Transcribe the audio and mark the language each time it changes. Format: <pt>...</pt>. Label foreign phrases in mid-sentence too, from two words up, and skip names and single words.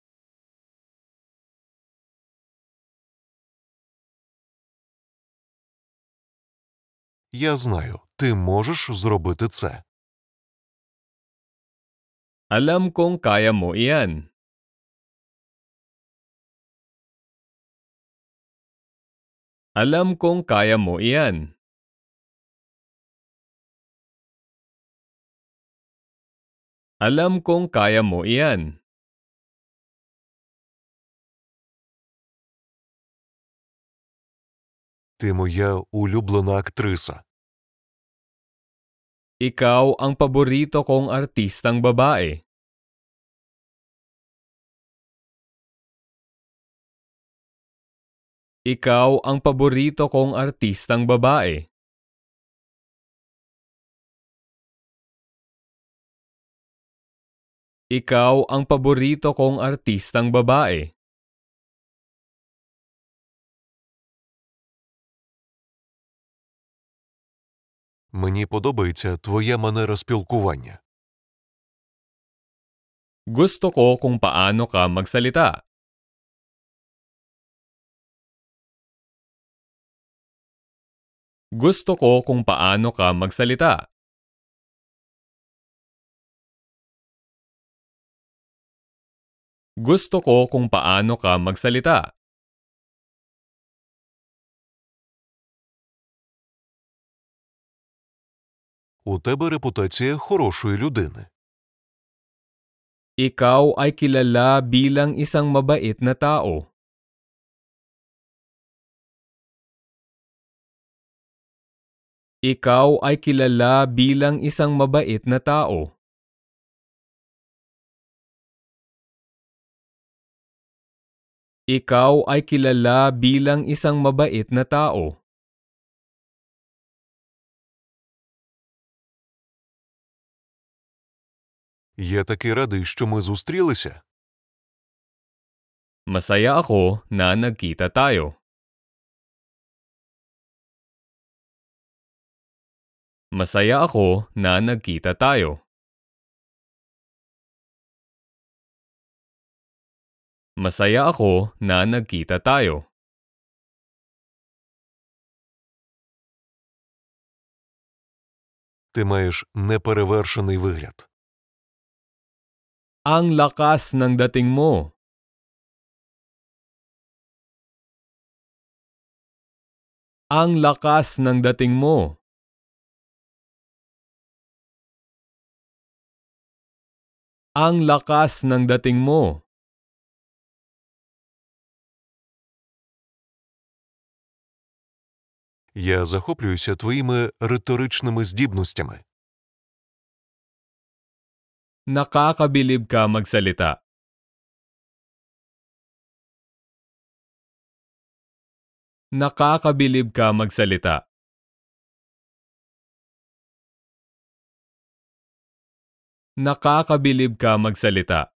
<uk>Я знаю, ти можеш зробити це.</uk> <tl>Alam kong kaya mo iyan. Alam kong kaya mo iyan. Alam kong kaya mo iyan.</tl> <uk>Ти моя улюблена актриса.</uk> <tl>Ikaw ang paborito kong artistang babae. Ikaw ang paborito kong artistang babae. Ikaw ang paborito kong artistang babae.</tl> <uk>Мені подобається твоя манера спілкування.</uk> <tl>Gusto ko kung paano ka magsalita. Gusto ko kung paano ka magsalita. Gusto ko kung paano ka magsalita.</tl> <uk>У тебе репутація хорошої людини.</uk> <tl>Ikaw ay kilala bilang isang mabait na tao. Ikaw ay kilala bilang isang mabait na tao. Ikaw ay kilala bilang isang mabait na tao.</tl> <uk>Я такий радий, що ми зустрілися.</uk> <tl>Masaya ako na nagkita tayo. Masaya ako na nagkita tayo. Masaya ako na nagkita tayo.</tl> <uk>Ти маєш неперевершений вигляд.</uk> <tl>Ang lakas ng dating mo. Ang lakas ng dating mo. Ang lakas ng dating mo.</tl> <uk>Я захоплююся твоїми риторичними здібностями.</uk> <tl>Nakakabilib ka magsalita. Nakakabilib ka magsalita. Nakakabilib ka magsalita.</tl>